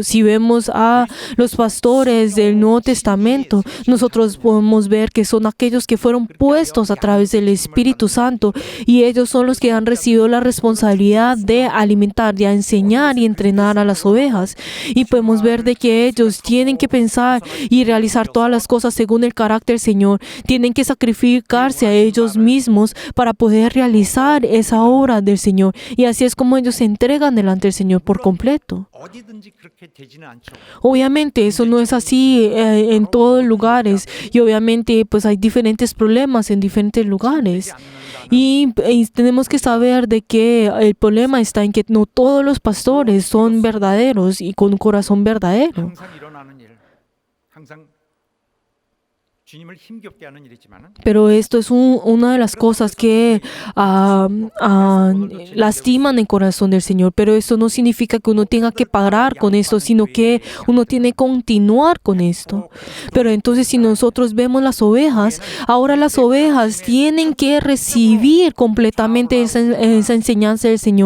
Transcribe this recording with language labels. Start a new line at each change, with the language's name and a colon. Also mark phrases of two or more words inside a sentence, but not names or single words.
Spanish: Si vemos a los pastores del Nuevo Testamento, nosotros podemos ver que son aquellos que fueron puestos a través del Espíritu Santo, y ellos son los que han recibido la responsabilidad de alimentar, de enseñar y entrenar a las ovejas. Y podemos ver de que ellos tienen que pensar y realizar todas las cosas según el carácter del Señor. Tienen que sacrificarse a ellos mismos para poder realizar esa obra del Señor. Y así es como ellos se entregan delante del Señor por completo.
Korean: 어디든지 그렇게 되지는 않죠.
Spanish: Obviamente eso no es así en todos lugares, y obviamente pues hay diferentes problemas en diferentes lugares, y tenemos que saber de que el problema está en que no todos los pastores son verdaderos y con un corazón verdadero.
Korean: 항상 일어나는 일, 항상 주님을 힘겹게 하는 일이지만은
Spanish: Pero esto es una de las cosas que lastiman el corazón del Señor. Pero esto no significa que uno tenga que parar con esto, sino que uno tiene que continuar con esto. Pero entonces si nosotros vemos las ovejas, ahora las ovejas tienen que recibir completamente esa enseñanza del Señor.